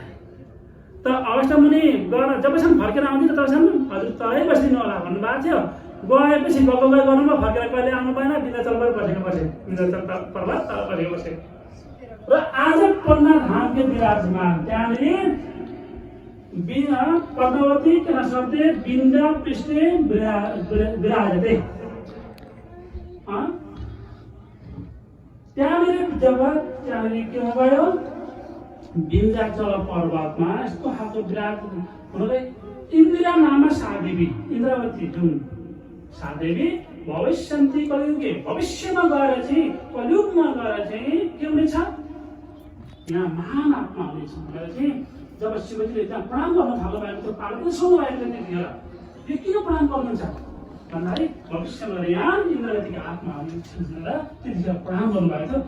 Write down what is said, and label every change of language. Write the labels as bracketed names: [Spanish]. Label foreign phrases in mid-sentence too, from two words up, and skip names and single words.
[Nepali] त अगस्त्य मुनि गएर जबसम्म फर्केर आउँदैन तबसम्म हजुर तलै बसिदिनु होला भन्नुभएको थियो। गएपछि गएको गर्नुभयो, फर्केर कहिले आउनु भएन। विन्ध्याचल पर्वत बसे, विन्ध्याचल पर्वत तल बसे। र आज पन्ना धामको विराजमान त्यहाँनिर पद्मावती [Sanskrit] के शब्दे विन्ध्या पृष्ठे विराजते। [Nepali] त्यहाँनिर जब त्यहाँनिर के भयो, विन्ध्याचल पर्वतमा यस्तो खालको विराज हुँदै इन्द्रिया नाममा सादेवी, इन्द्रावती जुन [Sanskrit] सादेवी भविष्यन्ती कलियुगे, [Nepali] भविष्यमा गएर चाहिँ कलियुगमा गएर चाहिँ के हुनेछ, यहाँ महान आत्मा हुनेछ भनेर चाहिँ जब शिवजीले त्यहाँ प्रणाम गर्न थाल्नु भएको थियो, पार्वती सोध्नु भएको थियो त्यतिखेर यो किन प्रणाम गर्नुहुन्छ भन्दाखेरि भविष्यमा यहाँ इन्द्रावतीको आत्मा हुनेछ भनेर त्यतिखेर प्रणाम गर्नुभएको थियो।